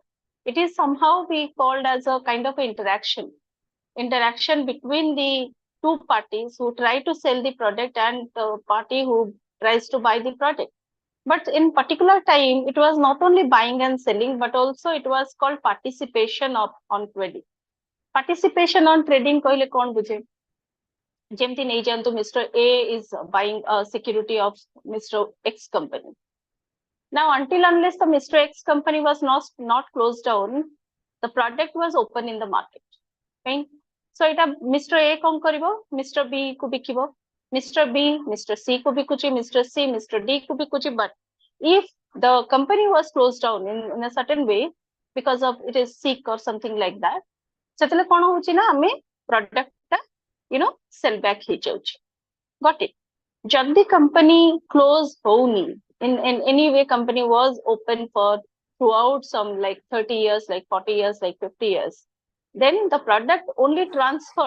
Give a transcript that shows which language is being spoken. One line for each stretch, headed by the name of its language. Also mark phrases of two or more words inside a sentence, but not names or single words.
English: It is somehow be called as a kind of interaction between the two parties who try to sell the product and the party who tries to buy the product. But in particular time, it was not only buying and selling, but also it was called participation on trading. Participation on trading
Odia: କହିଲେ କଣ ବୁଝେ? ଯେମିତି ନେଇଯାଆନ୍ତୁ,
English: Mr. A is buying a security of Mr. X company. Now, until unless the Mr. X company was not closed down, the product was open in the market.
Odia: Fine. So এটা Mr. A କଣ କରିବ? Mr. B କୁ ବିକିବ. Mr. B, Mr. C କୁ ବିକୁଛି, Mr. C, Mr. D କୁ ବିକୁଛି.
English: But if the company was closed down in a certain way because of it is sick or something like that,
Odia: ସେତେବେଳେ କଣ ହଉଛି ନା ଆମେ product ଟା
English: sell back
Odia: ହେଇଯାଉଛି.
English: Got it?
Odia: ଯଦି company close ହଉନି,
English: in any way company was open for throughout some like 30 years, like 40 years, like 50 years, then the product only transferred.